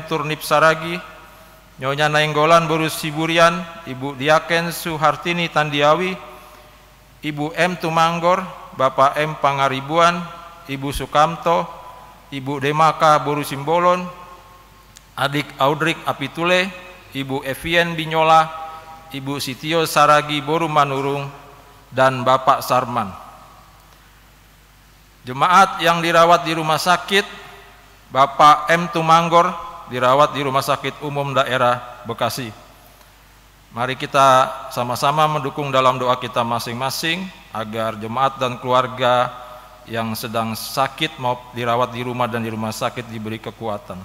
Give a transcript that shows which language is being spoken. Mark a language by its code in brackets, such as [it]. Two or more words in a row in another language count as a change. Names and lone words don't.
[id] Turnip Saragi, Nyonya Nainggolan Boru Siburian, Ibu Diaken Suhartini Tandiawi, Ibu M. Tumanggor, Bapak M. Pangaribuan, Ibu Sukamto, Ibu Demaka Boru Simbolon, Adik Audrik Apitule, Ibu Evien Binyola, Ibu Sitio Saragi Boru Manurung, dan Bapak Sarman. Jemaat yang dirawat di rumah sakit, Bapak M. Tumanggor dirawat di Rumah Sakit Umum Daerah Bekasi. Mari kita sama-sama mendukung dalam doa kita masing-masing agar jemaat dan keluarga yang sedang sakit mau dirawat di rumah dan di rumah sakit diberi kekuatan.